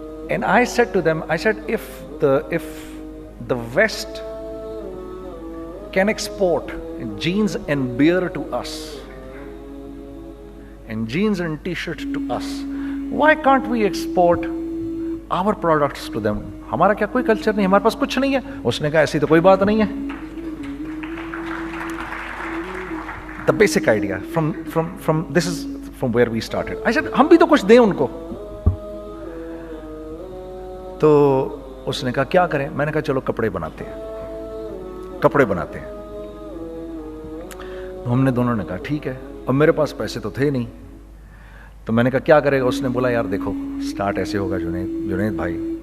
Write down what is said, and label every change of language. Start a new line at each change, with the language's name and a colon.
English: And I said to them, I said, if the West can export jeans and beer to us, and jeans and t-shirts to us, why can't we export our products to them?
Urdu: ہمارا کیا کوئی culture نہیں, ہمارے پاس کچھ نہیں ہے. اس نے کہا ایسی تو کوئی بات نہیں ہے.
English: The basic idea this is from where we started. I said,
Urdu: ہم بھی تو کچھ دیں ان کو. تو اس نے کہا کیا کریں. میں نے کہا چلو کپڑے بناتے ہیں. ہم نے دونوں نے کہا ٹھیک ہے. اب میرے پاس پیسے تو تھے نہیں, تو میں نے کہا کیا کرے گا. اس نے بولا یار دیکھو, اسٹارٹ ایسے ہوگا جنید بھائی,